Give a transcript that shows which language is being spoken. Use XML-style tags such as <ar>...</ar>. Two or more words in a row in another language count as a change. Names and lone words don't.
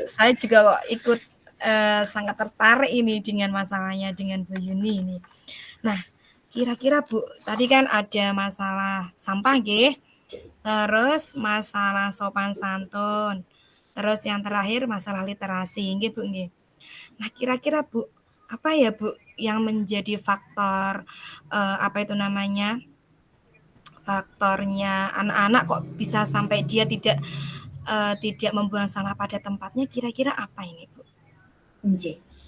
<id>Saya juga kok ikut, sangat tertarik ini dengan masalahnya dengan Bu Yuni ini. Nah, kira-kira Bu, tadi kan ada masalah sampah nggih, terus masalah sopan santun, terus yang terakhir masalah literasi nggih Bu nggih. Nah kira-kira Bu, apa ya Bu yang menjadi faktor, apa itu namanya, faktornya anak-anak kok bisa sampai dia tidak membuang sampah pada tempatnya, kira-kira apa ini Bu? Nggih.</id>